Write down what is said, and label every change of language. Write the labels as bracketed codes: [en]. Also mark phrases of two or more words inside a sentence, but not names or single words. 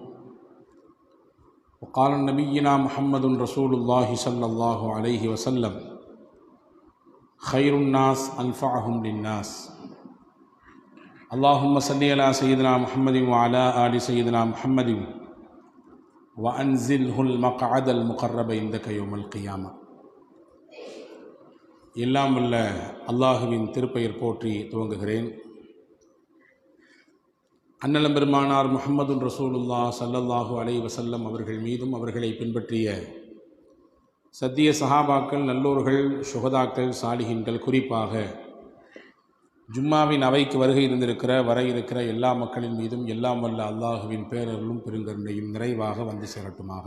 [ar] وقال نبينا محمد رسول الله صلى الله عليه وسلم: خير الناس أنفعهم للناس. اللهم صل على سيدنا محمد وعلى آل سيدنا محمد وأنزله المقعد المقرب عندك يوم القيامة. [ta] எல்லாம் வல்ல அல்லாஹுவின் திருப்பெயர் போற்றி துவங்குகிறேன். அன்னலம் பெருமானார் முஹம்மது [ar] رسول الله صلى الله عليه وسلم [ta] அவர்கள் மீதும் அவர்களை பின்பற்றிய சத்திய சஹாபாக்கள், நல்லோர்கள், சுஹதாக்கள், சாலிஹீன்கள், குறிப்பாக ஜும்மாவின் அவைக்கு வருகை வர இருக்கிற எல்லா மக்களின் மீதும் எல்லாம் வல்ல அல்லாஹுவின் பேரருளும் பெருங்கருணையும் நிறைவாக வந்து சேரட்டுமாக.